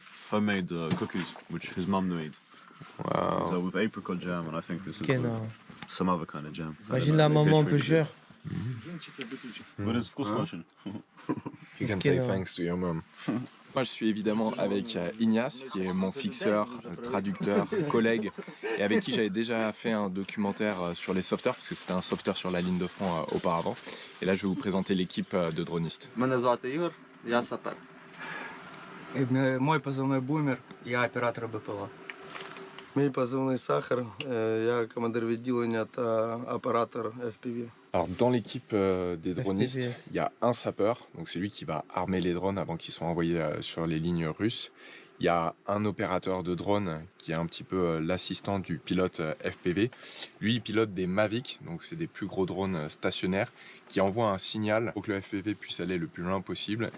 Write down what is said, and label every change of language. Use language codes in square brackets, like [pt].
[en] Homemade cookies, which his mum made. Wow. So with apricot jam, and I think this is Ken, some other kind of jam. [fr] imagine la maman un peu chère. [en] But it's [ru] вкусно очень. [en] You can Skin, say thanks to your mom. [fr] Moi, je suis évidemment avec Ignace, qui est mon fixeur, traducteur, collègue, et avec qui j'avais déjà fait un documentaire sur les sauveteurs, parce que c'était un sauveteur sur la ligne de front auparavant. Et là, je vais vous présenter l'équipe de dronistes. [uk] Мене звати Ігор, я сапер. Мой позивний Бумер, я оператор БПЛА. Мій позивний Сахар, я командир відділення та оператор FPV. [fr] Alors, dans l'équipe des dronistes, FPVS. il y a un sapeur, donc c'est lui qui va armer les drones avant qu'ils soient envoyés sur les lignes russes. Il y a un opérateur de drone qui est un petit peu l'assistant du pilote FPV. Lui, il pilote des Mavic, donc c'est des plus gros drones stationnaires qui envoient un signal pour que le FPV puisse aller le plus loin possible.